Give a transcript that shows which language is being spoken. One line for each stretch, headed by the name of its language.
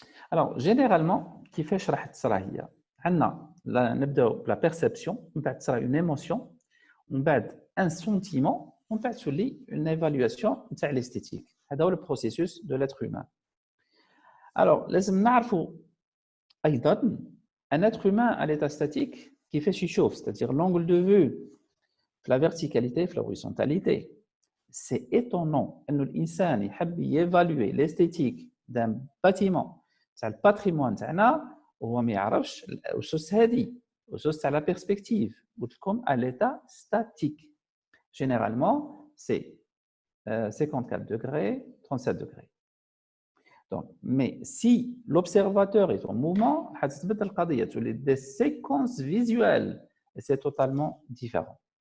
French: Alors, généralement,
Arabic: كيفاش راح تصرى هي؟ عندنا نبداو بلا perception, من بعد تصرى
French: une émotion,
Arabic: من بعد
French: un sentiment,
Arabic: من بعد تولي
French: une évaluation
Arabic: تاع l'esthétique. هذا هو
French: le processus de l'être humain. Alors,
Arabic: لازم نعرفوا أيضا
French: un être humain à l'état statique
Arabic: كيفاش يشوف,
French: c'est-à-dire l'angle de vue, la verticalité, la horizontalité. C'est étonnant
Arabic: أنه الإنسان يحب ي
French: évaluer l'esthétique d'un bâtiment
Arabic: تاع الباتريمون تاعنا وهو ما يعرفش الأسس هذه, الأسس تاع
French: la perspective.
Arabic: قلت لكم
French: à l'état statique. Généralement, c'est 54 degrés, 37 degrés. Donc, mais si l'observateur est en mouvement, des séquences visuelles, et c'est totalement différent.